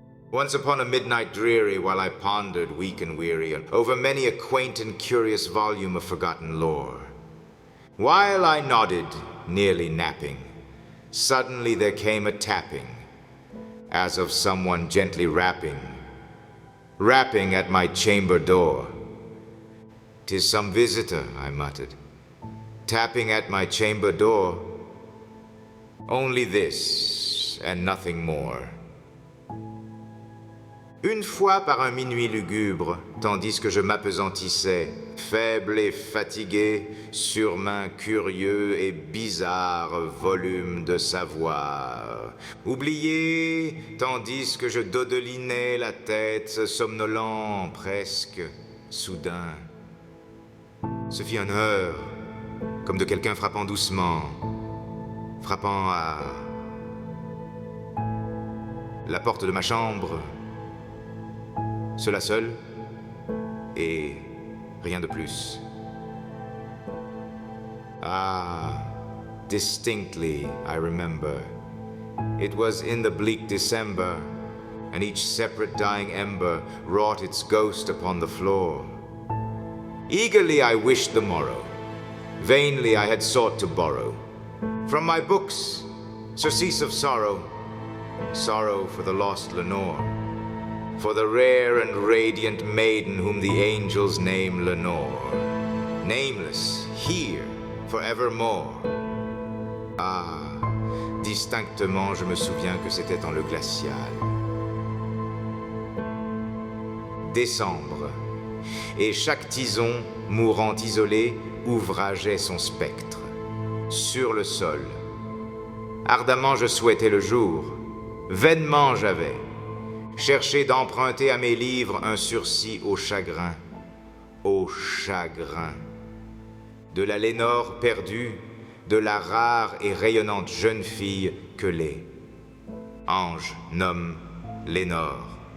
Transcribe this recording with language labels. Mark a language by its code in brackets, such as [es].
[en] Once upon a midnight dreary, while I pondered, weak and weary, over many a quaint and curious volume of forgotten lore, while I nodded, nearly napping, suddenly there came a tapping, as of someone gently rapping at my chamber door. "'Tis some visitor," I muttered, "tapping at my chamber door. Only this, and nothing more." [fr] Une fois par un minuit lugubre, tandis que je m'appesantissais, faible et fatigué, sur main curieux et bizarre volume de savoir, oublié, tandis que je dodelinais la tête, somnolent presque, soudain, ce fit un heurt, comme de quelqu'un frappant doucement, frappant à la porte de ma chambre. Cela seul, et rien de plus. [en] Ah, distinctly I remember. It was in the bleak December, and each separate dying ember wrought its ghost upon the floor. Eagerly I wished the morrow. Vainly I had sought to borrow from my books surcease of sorrow, sorrow for the lost Lenore, for the rare and radiant maiden whom the angels name Lenore, nameless here forevermore. [fr] Ah, distinctement je me souviens que c'était dans le glacial. Décembre, et chaque tison, mourant isolé, ouvrageait son spectre. Sur le sol, ardemment je souhaitais le jour, vainement j'avais cherché d'emprunter à mes livres un sursis au chagrin, de la Lénore perdue, de la rare et rayonnante jeune fille que les anges nomment Lénore.